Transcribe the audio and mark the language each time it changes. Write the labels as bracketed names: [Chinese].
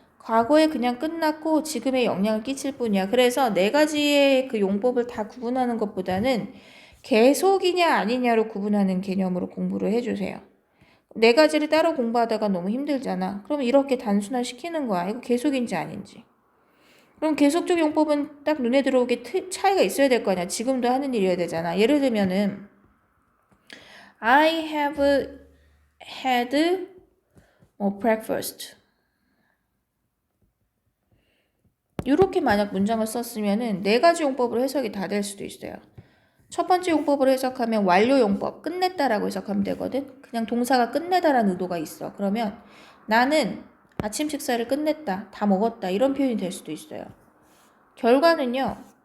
[Korean] 과거에 그냥 끝났고 지금에 영향을 끼칠 뿐이야. 그래서 네 가지의 그 용법을 다 구분하는 것보다는 계속이냐 아니냐로 구분하는 개념으로 공부를 해주세요. 네 가지를 따로 공부하다가 너무 힘들잖아. 그럼 이렇게 단순화시키는 거야. 이거 계속인지 아닌지. 그럼 계속적 용법은 딱 눈에 들어오게 차이가 있어야 될 거 아니야. 지금도 하는 일이어야 되잖아. 예를 들면은 [English] I have had breakfast. [Korean] 이렇게 만약 문장을 썼으면은 네 가지 용법으로 해석이 다 될 수도 있어요. 첫 번째 용법으로 해석하면 완료 용법, 끝냈다라고 해석하면 되거든. 그냥 동사가 끝내다라는 의도가 있어. 그러면 나는 아침 식사를 끝냈다, 다 먹었다 이런 표현이 될 수도 있어요. 결과는요.